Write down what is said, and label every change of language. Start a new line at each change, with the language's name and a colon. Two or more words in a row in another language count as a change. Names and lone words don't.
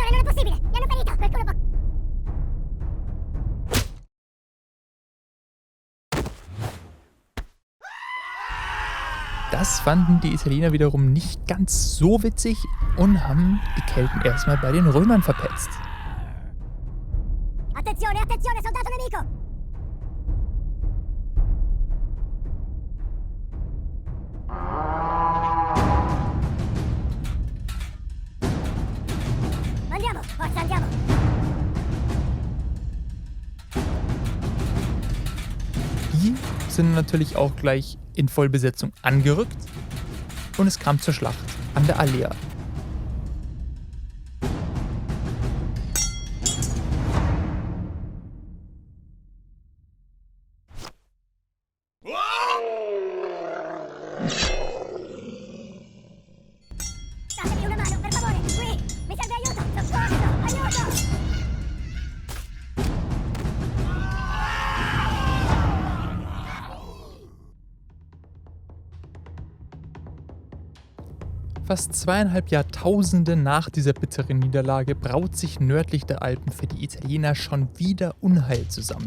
German: Das fanden die Italiener wiederum nicht ganz so witzig und haben die Kelten erstmal bei den Römern verpetzt.
Italian: Attenzione, attenzione, soldato nemico! Andiamo, forza, andiamo!
German: Die sind natürlich auch gleich in Vollbesetzung angerückt und es kam zur Schlacht an der Alea.
Italian: Datemi una mano, per favore! Qui! Mi serve aiuto! Soccorso! Aiuto!
German: Fast 2,5 Jahrtausende nach dieser bitteren Niederlage braut sich nördlich der Alpen für die Italiener schon wieder Unheil zusammen.